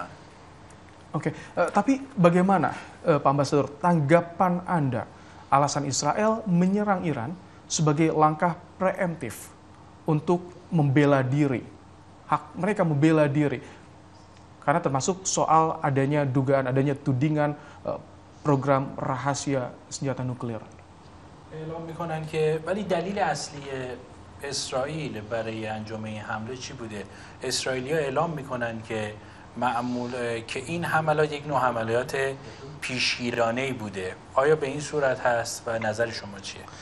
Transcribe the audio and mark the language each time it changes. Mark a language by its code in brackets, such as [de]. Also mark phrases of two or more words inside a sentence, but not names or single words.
[id] Oke, tapi bagaimana Pak Ambasador tanggapan Anda alasan Israel menyerang Iran sebagai langkah preemptif untuk membela diri, hak mereka membela diri, karena termasuk soal dugaan adanya tudingan program rahasia senjata nuklir. [fa] اعلام میکنن که ولی دلیل اصلی اسرائیل برای انجام این حمله چی بوده؟ اسرائیلی‌ها اعلام میکنن که که این حملات یک نوع حملات پیشگیرانه‌ای بوده. آیا به این صورت هست و نظر شما چیه؟